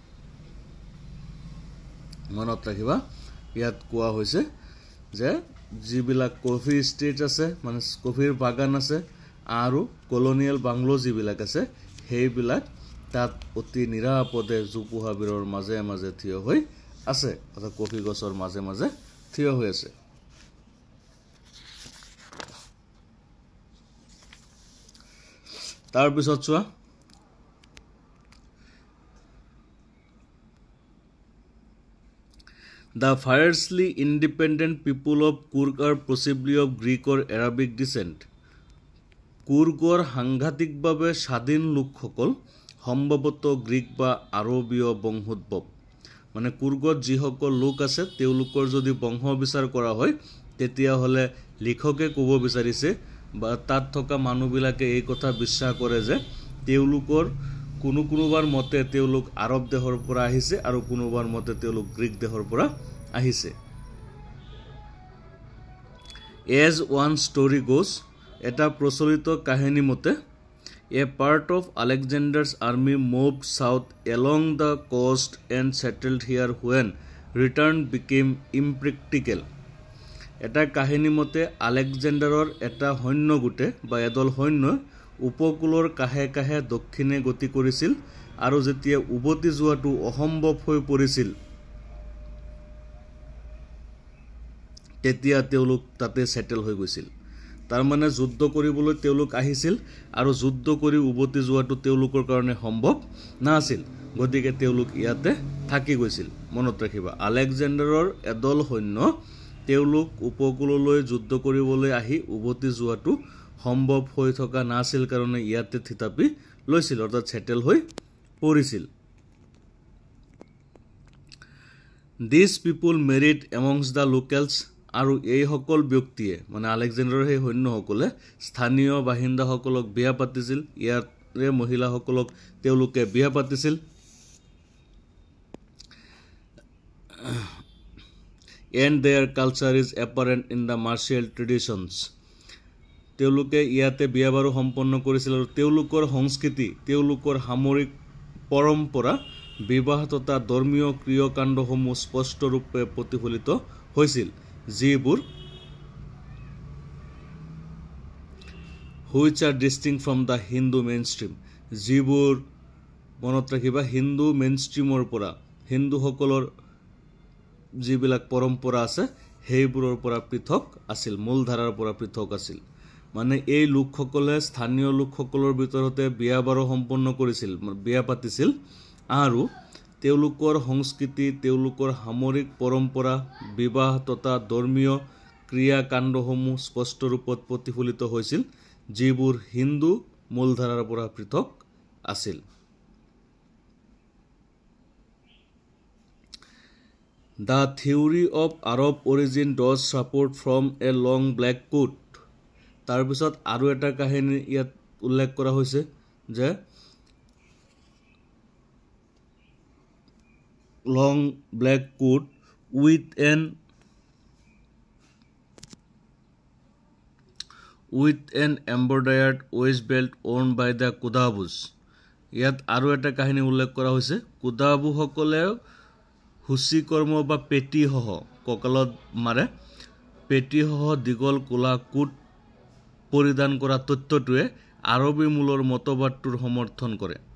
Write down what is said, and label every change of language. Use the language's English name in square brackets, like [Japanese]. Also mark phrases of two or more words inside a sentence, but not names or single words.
[Assamese] মনত ৰাখিবা ইয়াত কোৱা হৈছে যে যিবিলাক কফি ষ্টেট আছে মানে কফিৰ বাগান আছে আৰু কলোনিয়েল বাংলো যিবিলাক আছে সেইবিলাক তাত অতি নিৰাপদে জোপোহাবোৰৰ মাজে মাজে থিয় হৈ আছে অৰ্থাৎ কফি গছৰ মাজে মাজে থিয় হৈ আছে তাৰ পিছত চোৱা [English] The fiercely independent people of Kurg are possibly of Greek or Arabic descent. [Assamese] কুৰ্গৰ সাংঘাতিকভাৱে স্বাধীন লোকসকল সম্ভৱতঃ গ্ৰীক বা আৰবীয় বংশোদ্ভৱ মানে কুৰ্গত যিসকল লোক আছে তেওঁলোকৰ যদি বংশ বিচাৰ কৰা হয় তেতিয়াহ'লে লিখকে ক'ব বিচাৰিছে বা তাত থকা মানুহবিলাকে এই কথা বিশ্বাস কৰে যে তেওঁলোকৰ কোনোবাৰ মতে তেওঁলোক আৰব দেশৰ পৰা আহিছে আৰু কোনোবাৰ মতে তেওঁলোক গ্ৰীক দেশৰ পৰা আহিছে [English] As one story goes [Assamese] এটা প্ৰচলিত কাহিনী মতে [English] A part of Alexander's army moved south along the coast and settled here when return became impractical [Assamese] এটা কাহিনী মতে আলেকজেণ্ডাৰৰ এটা সৈন্য গোটে বা এদল সৈন্য উপকূলৰ কাহে কাহে দক্ষিণে গতি কৰিছিল আৰু যেতিয়া উভতি যোৱাটো অসম্ভৱ হৈ পৰিছিল তেতিয়া তেওঁলোক তাতে সেটেল হৈ গৈছিল তাৰ মানে যুদ্ধ কৰিবলৈ তেওঁলোক আহিছিল আৰু যুদ্ধ কৰি উভতি যোৱাটো তেওঁলোকৰ কাৰণে সম্ভৱ নাছিল গতিকে তেওঁলোক ইয়াতে থাকি গৈছিল মনত ৰাখিবা আলেকজেণ্ডাৰৰ এদল সৈন্য তেওঁলোক উপকূললৈ যুদ্ধ কৰিবলৈ আহি উভতি যোৱাটো সম্ভৱ হৈ থকা নাছিল কাৰণে ইয়াতে থিতাপি লৈছিল অৰ্থাৎ সেটেল হৈ পৰিছিল [English] These people married amongst the locals [Assamese] আৰু এই সকল ব্যক্তিয়ে মানে আলেকজেণ্ডাৰৰ সেই সৈন্যসকলে স্থানীয় বাসিন্দাসকলক বিয়া পাতিছিল ইয়াৰে মহিলাসকলক তেওঁলোকে বিয়া পাতিছিল [English] and their culture is apparent in the martial traditions [Assamese] তেওঁলোকে ইয়াতে বিয়া বাৰু সম্পন্ন কৰিছিল আৰু তেওঁলোকৰ সংস্কৃতি তেওঁলোকৰ সামৰিক পৰম্পৰা বিবাহ তথা ধৰ্মীয় ক্ৰিয়াকাণ্ডসমূহ স্পষ্ট ৰূপে প্ৰতিফলিত হৈছিল যিবোৰ [English] which are distinct from the Hindu mainstream [Assamese] যিবোৰ মনত ৰাখিবা হিন্দু মেইনষ্ট্ৰীমৰ পৰা হিন্দুসকলৰ যিবিলাক পৰম্পৰা আছে সেইবোৰৰ পৰা পৃথক আছিল মূলধাৰাৰ পৰা পৃথক আছিল মানে এই লোকসকলে স্থানীয় লোকসকলৰ ভিতৰতে বিয়া বাৰু সম্পন্ন কৰিছিল, বিয়া পাতিছিল আৰু তেওঁলোকৰ সংস্কৃতি, তেওঁলোকৰ সামৰিক পৰম্পৰা, বিবাহ তথা ধৰ্মীয় ক্ৰিয়াকাণ্ডসমূহ স্পষ্ট ৰূপত প্ৰতিফলিত হৈছিল, যিবোৰ হিন্দু মূলধাৰাৰ পৰা পৃথক আছিল। [English] The theory of Arab origin does support from a long black coat. [Assamese] তাৰপিছত আৰু এটা কাহিনী ইয়াত উল্লেখ কৰা হৈছে যে [English] long black coat with an embroidered waist belt worn by the Qudabus. [Assamese] ইয়াত আৰু এটা কাহিনী উল্লেখ কৰা হৈছে, কুদাবুসকলে হুচি কৰ্ম বা পেটিসহ কঁকালত মাৰে, পেটিসহ দীঘল কোলা কোট পৰিধান কৰা তথ্যটোৱে আৰবী মূলৰ মতবাদটোৰ সমৰ্থন কৰে।